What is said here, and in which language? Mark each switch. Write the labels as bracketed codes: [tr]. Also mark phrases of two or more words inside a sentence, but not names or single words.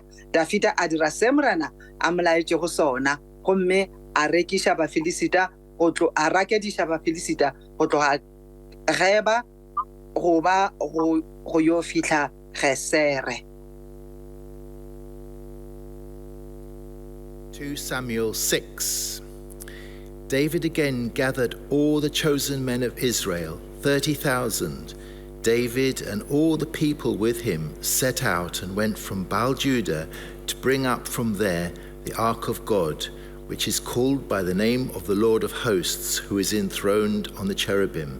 [nso] Dafita a dira se morena a molaetše go sona, gomme a rakediša Bafilisita go tloga Geba go yo fihla Gesere. [en] 2 Samuel 6. David again gathered all the chosen men of Israel, 30,000. David and all the people with him set out and went from Baal-Judah to bring up from there the ark of God, which is called by the name of the Lord of hosts, who is enthroned on the cherubim.